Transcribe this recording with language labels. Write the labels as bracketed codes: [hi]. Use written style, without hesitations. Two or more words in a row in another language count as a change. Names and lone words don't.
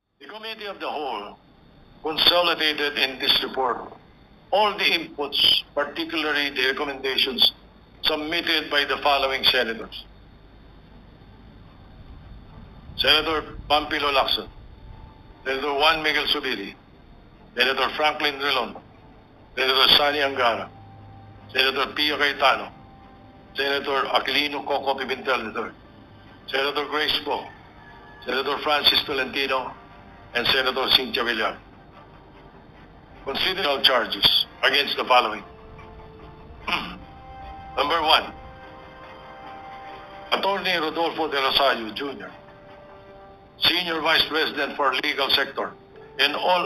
[en] The Committee of the Whole consolidated in this report all the inputs, particularly the recommendations submitted by the following senators: Senator Pampilo Lacson, Senator Juan Miguel Zubiri, Senator Franklin Drilon, Senator Sani Angara, Senator Pio Cayetano, Senator Aquilino Coco Pimentel III, Senator Grace Poe, Senator Francis Tolentino, and Senator Cynthia Villar. Consider all charges against the following. Number 1, Attorney Rodolfo De Rosario Jr., Senior Vice President for Legal Sector, and all